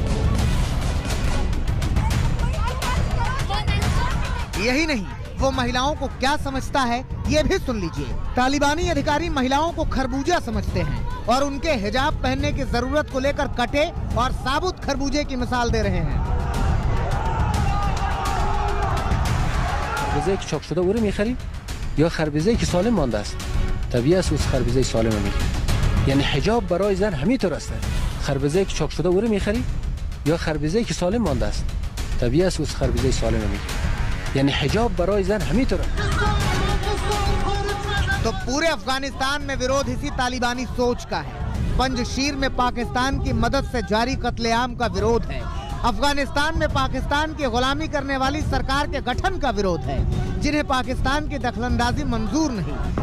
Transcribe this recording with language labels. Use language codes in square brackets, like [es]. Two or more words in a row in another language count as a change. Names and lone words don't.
[hi] यही नहीं, वो महिलाओं को क्या समझता है ये भी सुन लीजिए। तालिबानी अधिकारी महिलाओं को खरबूजा समझते हैं और उनके हिजाब पहनने की जरूरत को लेकर कटे और साबुत खरबूजे की मिसाल दे रहे हैं। [fa] خربزه‌ای که چاق شده او رو می‌خریم یا خربزه‌ای که سالم مانده است؟ طبیعی است از خربزه سالم می‌خریم. یعنی حجاب برای زن همینطور است. خربزه‌ای که چاق شده او رو می‌خریم یا خربزه‌ای که سالم مانده است؟ طبیعی است از خربزه سالم می‌خریم. یعنی حجاب برای زن همینطور است. [hi] तो पूरे अफगानिस्तान में विरोध इसी तालिबानी सोच का है। पंजशीर में पाकिस्तान की मदद से जारी कत्लेआम का विरोध है। अफगानिस्तान में पाकिस्तान की गुलामी करने वाली सरकार के गठन का विरोध है, जिन्हें पाकिस्तान की दखलंदाजी मंजूर नहीं।